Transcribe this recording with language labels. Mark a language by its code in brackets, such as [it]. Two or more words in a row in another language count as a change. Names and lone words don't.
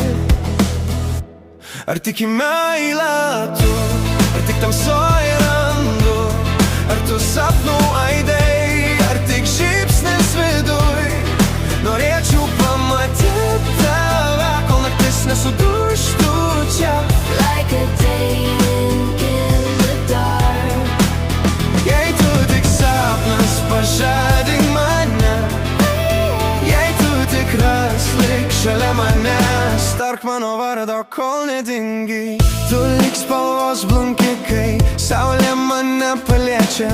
[lt] Ar tik į meilę tu, ar tik tamsoj randu, ar tu sapnų aidai, ar tik žybsnis viduj. Norėčiau pamatyti tave, kol naktis nesudužtų čia. [en] Like a day in the dark. [lt] Jei tu tik sapnas, pažadink mane. Jei tu tikras, lik šalia manęs, tark mano vardo, kol nedingi. Tu lik spalvos blunkikai, saulė mane paliečia.